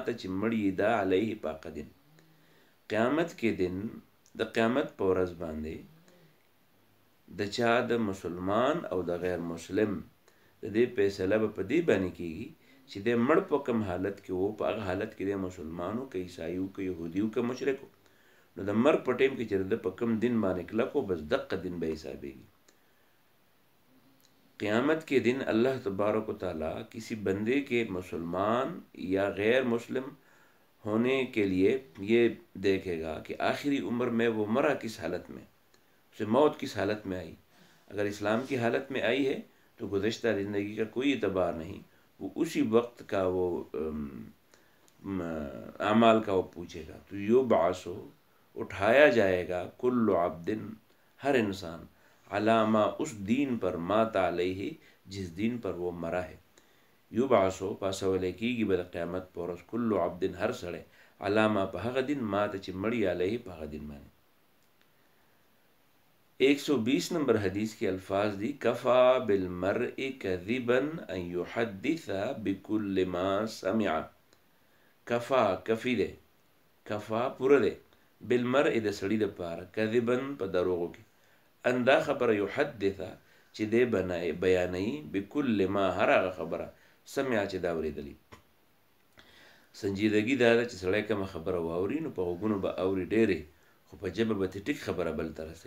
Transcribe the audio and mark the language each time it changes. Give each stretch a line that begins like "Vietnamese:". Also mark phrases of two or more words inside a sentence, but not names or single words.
Pashto: چې مړی دا علیه په هغه دین، قیامت کې دن د قیامت په ورځ باندې د چا د مسلمان او د غیر مسلم د دې فیصله به په دې باندې کیږي چې د مړ په کوم حالت کې وو، په هغه حالت کې د مسلمانو که عیسایو که یهودیو که مشرکو، نو د مرګ په ټیم کې چې د په کوم دین باندې کلکو بس دقه دین به حسابېږي۔
Urdu: قیامت کے دن اللہ تبارک و تعالیٰ کسی بندے کے مسلمان یا غیر مسلم ہونے کے لیے یہ دیکھے گا کہ آخری عمر میں وہ مرا کس حالت میں، اسے موت کس حالت میں آئی۔ اگر اسلام کی حالت میں آئی ہے تو گزشتہ زندگی کا کوئی اعتبار نہیں، وہ اسی وقت کا وہ اعمال کا وہ پوچھے گا۔ تو یبعث اٹھایا جائے گا
Arabic: کل عبد
Urdu: ہر انسان علامہ اس دین پر
Arabic: مات علیہ
Urdu: جس دین پر وہ مرا ہے،
Pashto: یبعث پاسولی کیږي به د قیامت په ورځ
Arabic: کل عبد
Pashto: هر سړی علامہ په هغه دین مات چې مړی علیه په هغه دین باندې۔
Arabic: 120
Urdu: نمبر حدیث کے الفاظ دی
Arabic: کفا بالمرء کذبا ان یحدث بکل ما سمع،
Pashto: کفا کفی دے، کفا پورا دے، بالمرء د سړي د پاره کذبا په دروغو کې، اندا خبره یحدث چې دې بیانوي
Arabic: بکل ما
Pashto: هر هغه خبره سمع چې دا اورېدلي. سنجیدګي دا ده چې سړی کومه خبره واوري نو په غوږونو به اوري ډېرې، خو په ژبه به ترې ټیک خبره بل ته رسوي.